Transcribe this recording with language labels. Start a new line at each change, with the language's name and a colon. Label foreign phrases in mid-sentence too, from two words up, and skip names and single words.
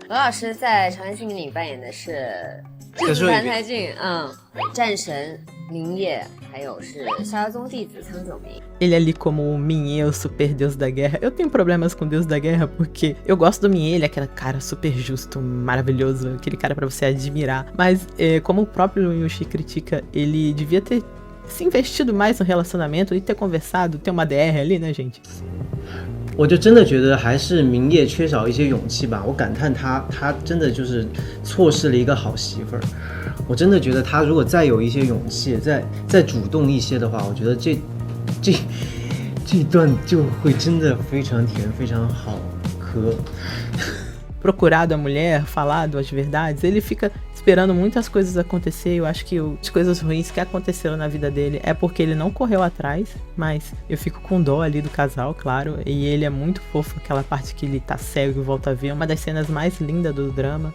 Chinese: 罗老师在《长安星里扮演的是澹台烬，战神明夜，还有是逍遥宗弟子苍九明。
Portuguese: Ele ali como o Minhe, o super deus da guerra. Eu tenho problemas com o deus da guerra porque eu gosto do Minhe, ele é aquele cara super justo, maravilhoso, aquele cara pra você admirar. Mas como o próprio Liu Yuxi critica, ele devia ter se investido mais no relacionamento e ter conversado, ter uma DR ali, né, gente?
Chinese: 我就真的觉得还是明夜缺少一些勇气吧，我感叹他真的就是错失了一个好媳妇儿。我真的觉得他如果再有一些勇气，再主动一些的话，我觉得这一段就会真的非常甜，非常好喝。
Portuguese: Procurado a mulher, falado as verdades, ele fica esperando muitas coisas acontecer. Eu acho que as coisas ruins que aconteceram na vida dele é porque ele não correu atrás, mas eu fico com dó ali do casal, claro, e ele é muito fofo, aquela parte que ele tá cego e volta a ver, uma das cenas mais lindas do drama.